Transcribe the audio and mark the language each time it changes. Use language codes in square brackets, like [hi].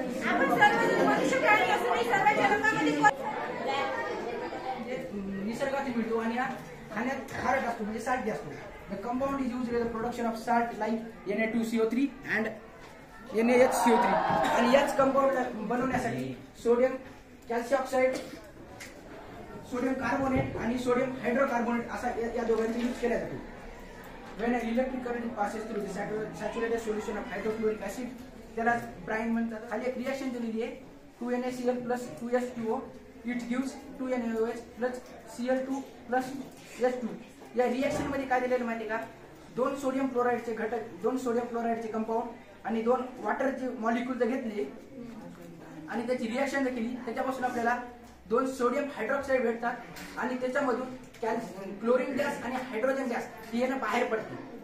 [mr] आपण सर्वजण मनुष्य प्राणी असं नाही, सर्वांच्या रंगामध्ये निसर्गातील भेटू आणि salt gas. [en] The compound is used in the production of salt like Na2CO3 and NaHCO3. [mr] आणि याच कंपाऊंड बनवण्यासाठी सोडियम कॅल्शिऑक्साइड, सोडियम कार्बोनेट आणि सोडियम हायड्रोकार्बोनेट असा या दोघांचा यूज केला जातो. [en] When an electric current passes through the saturated solution of hydrochloric acid, [mr] त्याला ब्राइन म्हणतात. खाली एक रिएक्शन दिलेली आहे 2NaCl plus 2H2O. [en] It gives 2NaOH plus Cl2 plus H2. [mr] या रिएक्शन मध्ये काय दिलेलं माहिती का, दोन सोडियम क्लोराइडचे घटक, दोन सोडियम क्लोराइडचे कंपाऊंड आणि दोन वॉटरचे मॉलिक्यूल जर घेतले आणि त्याची रिएक्शन जर केली, त्याच्यापासून आपल्याला दोन सोडियम हायड्रॉक्साईड भेटतात आणि त्याच्यामधून क्लोरीन गॅस आणि हायड्रोजन गॅस ही येणं बाहेर पडते.